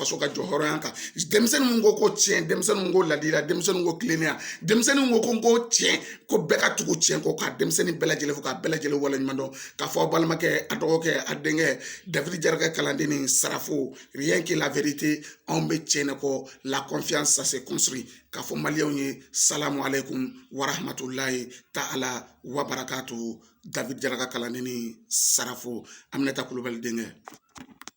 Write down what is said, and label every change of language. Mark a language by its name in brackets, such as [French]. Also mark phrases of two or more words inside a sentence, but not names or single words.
[Bambara] faso ka jɔ hɔrɔnya kan denmisɛnnin min ko tiɲɛ denmisɛnnin ko ladira denmisɛnnin ko tilennenya denmisɛnnin ko ko tiɲɛ ko bɛɛ ka tugu tiɲɛ kɔ ka denmisɛnnin bɛɛ lajɛlen fo ka bɛɛ lajɛlen waleɲuman dɔn k'a fɔ a balimakɛ a dɔgɔkɛ a denkɛ David Jarakɛ kalanden ni Sarafo [French] rien que la vérité [Bambara] anw bɛ tiɲɛ de kɔ [French] la confiance ça se construit [Bambara] k'a fɔ maliyɛnw ye [Arabic] السلام عليكم ورحمة الله تعالى وبركاته [Bambara] David Jaraka kalanden ni Sarafo Aminata Kulubali denkɛ